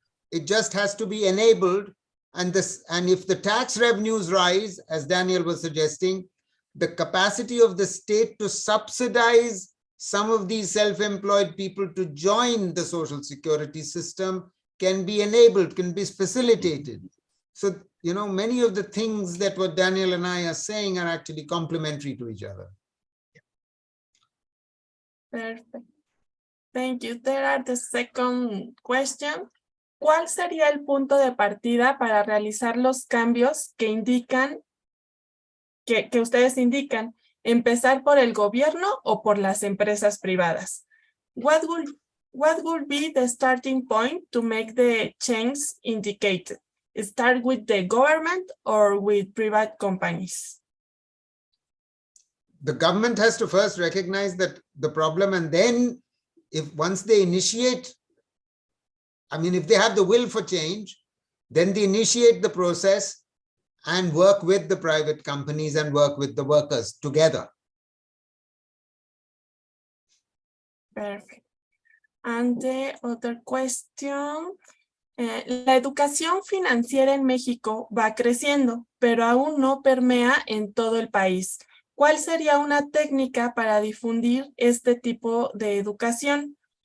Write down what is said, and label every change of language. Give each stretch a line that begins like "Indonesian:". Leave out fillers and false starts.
English: It just has to be enabled. And if the tax revenues rise, as Daniel was suggesting, the capacity of the state to subsidize some of these self-employed people to join the Social Security system can be enabled, can be facilitated. So, you know, many of the things that what Daniel and I are saying are actually complementary to each other. Perfect. Thank you. There are the second question.
Spanish: ¿Cuál sería el punto de partida para realizar los cambios que indican, que ustedes indican? ¿Empezar por el gobierno o por las empresas privadas?
English: What would be the starting point to make the change indicated? Start with the government or with private companies? The government has to first recognize that the problem, and then once they initiate, I mean, if they have the will for change, then they initiate the process and work with the private companies and work with the workers together. Perfect. And the other question,
Spanish: la educación financiera en México va creciendo, pero aún no permea en todo el país. ¿Cuál sería una técnica para difundir este tipo de educación?